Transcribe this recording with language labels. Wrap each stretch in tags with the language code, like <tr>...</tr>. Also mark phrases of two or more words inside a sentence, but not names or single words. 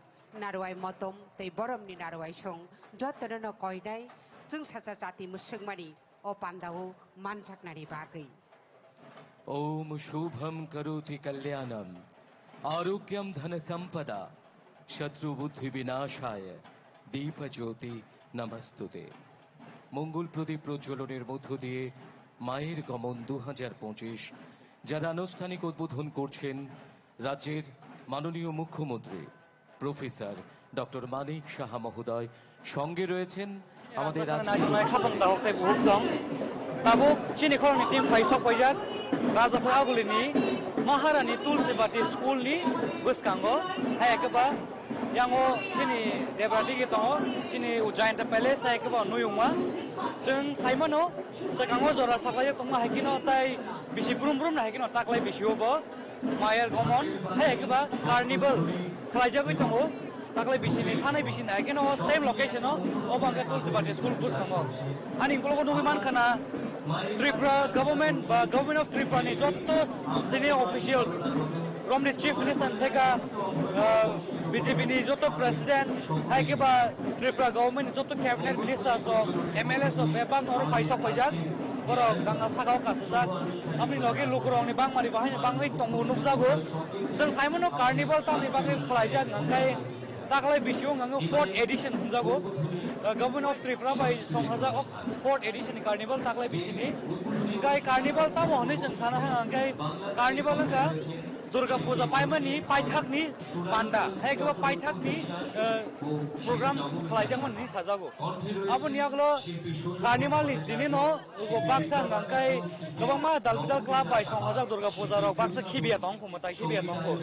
<trp>Narwai Motom, Tei Boromni Narwai Song, Jotor no Koidai, Jung Sacha Jati Musungmani, O Pandao, Manchak Nari Bagi.</trp> <sa>ओम शुभम करोति कल्याणम आरोग्यम धन संपदा शत्रु बुद्धि विनाशाय दीप ज्योति नमस्तुते</sa> <bn>মঙ্গল প্রদীপ প্রজ্বলনের মধ্য দিয়ে মায়ের গমন 2025 যার আনুষ্ঠানিক উদ্বোধন করছেন রাজ্যের মাননীয় মুখ্যমন্ত্রী প্রফেসর ডক্টর মানিক সাহা মহোদয়। সঙ্গে রয়েছেন আমাদের</bn> <trp>tabuk chini khorni team paisok pojak rajapur aguli ni maharani tulsi bati school ni buskango hayakaba yang o chini debrati ki tongo chini Ujjain Palace hai ke ba nuyungma jeng saimano sekango jora saklaya tongma hakino tai bisi brum na hakino taklai bisi obo</trp> <bn>মায়ের গমন</bn> <trp>hai ke ba carnival khlaijagoi tongo taklai bisi ni thanai bisi na hakino</trp> <en>same location</en> <trp>o obangka tulsibati school bus kango ani kologo nugiman khana Tripura government ba</trp> <en>government of Tripura</en> <trp>ni jotto</trp> <en>senior officials from the chief minister</en> <trp>theka BJP ni jotto president hai ke ba Tripura government jotto</trp> <en>cabinet ministers</en> <trp>o MLAs o bebang or paisa pajak boro ganga sagao kasajak amni loge lukurong ni bang mari bahai bangai tongu nukjago jeng saimono carnival tamni bangai khlaijak ngangai taklai bisio ngango</trp> <en>4th edition</en> <trp>hunjago</trp> <en>government of Tripura by</en> <trp>songhajak of</trp> <en>4th edition</en> <trp>ni carnival taklai bisini ngai carnival tamo hone jeng sana ngai carnival ka Durga Puja paimani paithakni panda haikeba paithakni program khlaijangman ni sajago aboni aglo carnival ni dinino ugo baksa ngangkai gobangma dalbidal club bai songhajak Durga Puja rok baksa khibia tong khumata khibia tong ko</trp>